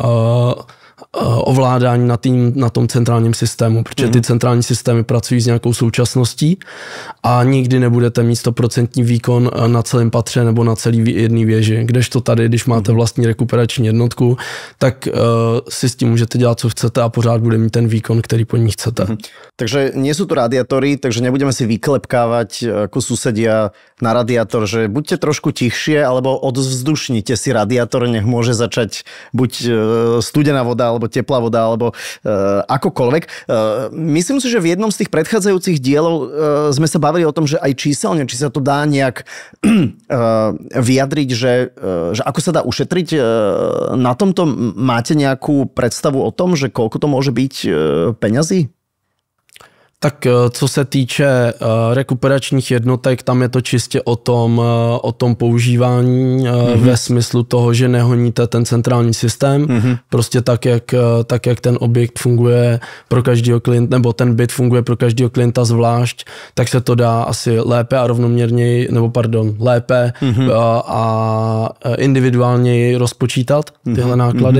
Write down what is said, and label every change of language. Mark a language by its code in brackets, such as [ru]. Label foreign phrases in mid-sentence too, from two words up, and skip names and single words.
[cs] ovládání na tom centrálním systému, protože ty centrální systémy pracují s nějakou současností a nikdy nebudete mít 100% výkon na celém patře nebo na celý jedné věži. Kdežto tady, když máte vlastní rekuperační jednotku, tak si s tím můžete dělat, co chcete a pořád bude mít ten výkon, který po ní chcete. [sk] Takže nie sú tu radiátory, takže nebudeme si vyklepkávať ako susedia na radiátor, že buďte trošku tichšie, alebo odzvzdušnite si radiátor, nech môže začať buď studená voda, alebo teplá voda, alebo akokoľvek. Myslím si, že v jednom z tých predchádzajúcich dielov sme sa bavili o tom, že aj číselne, či sa to dá nejak vyjadriť, že ako sa dá ušetriť. Na tomto máte nejakú predstavu o tom, že koľko to môže byť peňazí? [cs] Tak co se týče rekuperačních jednotek, tam je to čistě o tom používání ve smyslu toho, že nehoníte ten centrální systém. Prostě tak, jak ten objekt funguje pro každého klienta, nebo ten byt funguje pro každého klienta zvlášť, tak se to dá asi lépe a rovnoměrněji, lépe a individuálněji rozpočítat tyhle náklady.